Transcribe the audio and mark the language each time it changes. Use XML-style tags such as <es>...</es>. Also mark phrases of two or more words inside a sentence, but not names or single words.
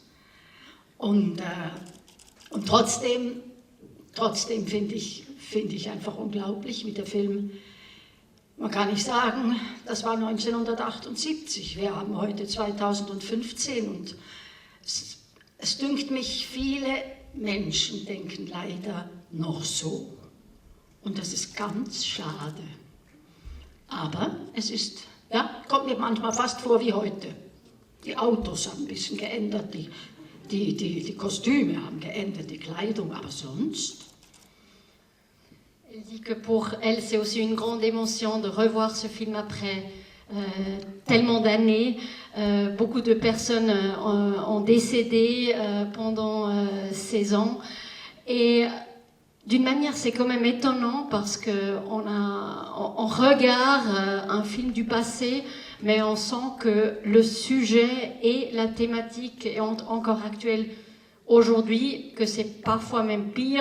<de>Und trotzdem finde ich einfach unglaublich, wie der Film, man kann nicht sagen, das war 1978, wir haben heute 2015 und es dünkt mich, viele Menschen denken leider noch so. Und das ist ganz schade. Aber es ist, ja, kommt mir manchmal fast vor wie heute. Die Autos haben ein bisschen geändert, die Kostüme haben geändert, die Kleidung, aber sonst.</de> <fr>Elle dit que pour elle, c'est aussi une grande émotion de revoir ce film après tellement d'années. Beaucoup de personnes ont décédé pendant ces ans. Et d'une manière, c'est quand même étonnant parce qu'on regarde un film du passé, mais on sent que le sujet et la thématique est encore actuelle aujourd'hui, que c'est parfois même pire.</fr>